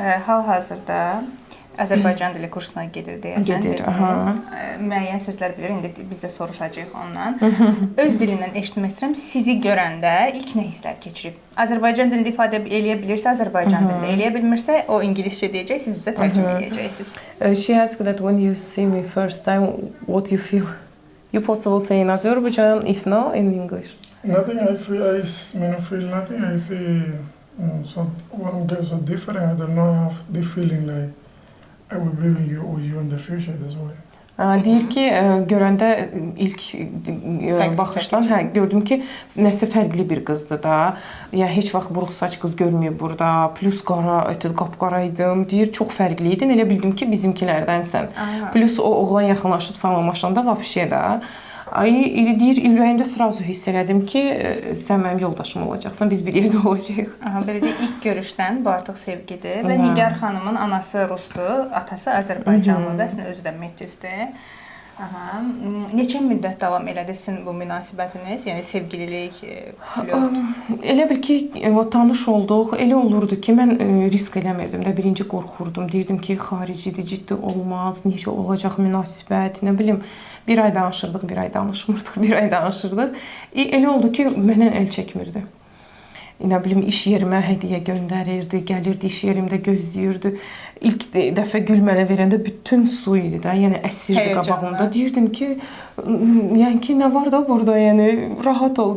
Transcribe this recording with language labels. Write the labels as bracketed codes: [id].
[az] Hal-hazırda Azərbaycan dili kursuna gedir deyəsən. Gedir, müəyyən sözlər bilir, indi biz də soruşacağıq ondan. Öz dilindən eşitmək istəyirəm, sizi görəndə ilk nə hisslər keçirib? Azərbaycan dilində ifadə eləyə bilirsə, Azərbaycan dilində eləyə bilmirsə, o ingiliscə deyəcək, siz bizə tərcümə eləyəcəksiniz. [en] She asked that when you see me first time, what you feel? You possible say in Azerbaijan, if no, in English. Nothing, I feel nothing. I see one girl so different. I don't know, I have the feeling like I will be with you in the future, that's why. [az] Deyir ki, görəndə ilk baxışdan gördüm ki, nəsə fərqli bir qızdır da. Yəni heç vaxt buruq saç qız görməyib burada. Plus qapqara idim. Deyir, çox fərqli idin. Elə bildim ki, bizimkilərdənsən. Plus o oğlan yaxınlaşıb salamlaşanda vəbşə də. Deyir, ürəyimdə sırası hiss elədim ki, sən mənim yoldaşım olacaqsan, biz bir yerdə olacağıq. Belə deyək, ilk görüşdən bu artıq sevgidir. Və Nigar xanımın anası rusdur, atası Azərbaycanlıdır, əslində özü də metisdir. Neçə müddət davam elədi sizin bu münasibətiniz? Yəni sevgililik, flört? Elə bil ki, tanış olduq. Elə olurdu ki, mən risk eləmirdim də. Birinci qorxurdum. Deyirdim ki, xaricidir, ciddi olmaz, necə olacaq münasibət, nə bilim. Bir ay danışırdıq, bir ay danışmırdıq, bir ay danışırdıq. Elə oldu ki, məndən əl çəkmirdi. Nə bilim, iş yerimə hədiyyə göndərirdi, gəlirdi iş yerimdə gözləyirdi. ilk dəfə gül mənə verəndə bütün su idi də, yəni əsirdi Həyəcanla. qabağımda. Deyirdim ki, yəni ki, nə var da burada, yəni rahat ol.